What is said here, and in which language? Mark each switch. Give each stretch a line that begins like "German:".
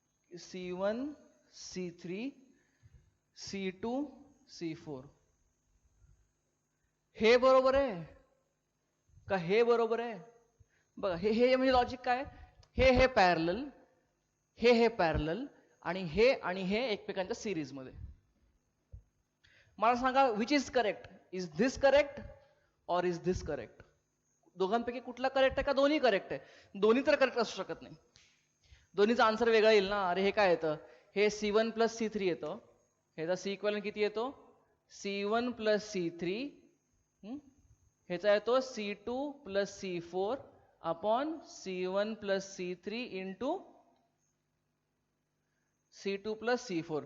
Marathi: C1 C3 C2 C4 हे बरोबर आहे का हे बरोबर आहे? बघा, हे म्हणजे लॉजिक काय? हे पॅरलल, हे पॅरलल, आणि हे एकमेकांच्या सिरीज मध्ये. मला सांगा
English: Which is correct? Is this correct or is this correct?
Marathi: दोघांपैकी कुठला करेक्ट आहे का दोन्ही करेक्ट आहे? दोन्ही तर करेक्ट असू शकत नाही. दोन्हीचा आन्सर वेगळा येईल ना. अरे हे काय येतं, हे C1 प्लस C3 येतं, ह्याचा C इक्वॅलेंट किती येतो? C1 प्लस C3, ह्याचा येतो C2 plus C4 upon C1 plus C3 into C2 plus C4.